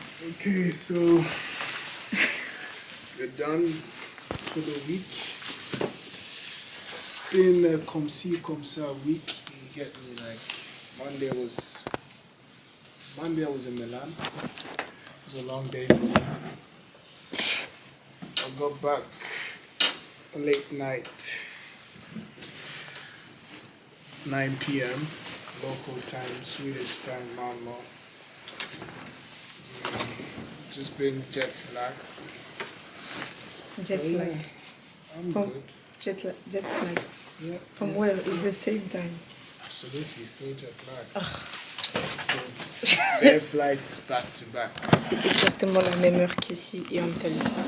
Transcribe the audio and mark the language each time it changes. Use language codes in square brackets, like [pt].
[en] Okay, so we're done for the week. It's been a [fr] comme ci, comme ça [en] week. You get me? Like Monday I was in Milan. It was a long day for me. I got back late night, 9 p.m. local time, Swedish time, Malmo. Just been jet lag. Jet lag. I'm From- good. Jet lag. Yeah. From where? It's the same time. Absolutely, still jet lag. Still. Air flights back to back. [fr] C'est exactement la même heure qu'ici et en Italie.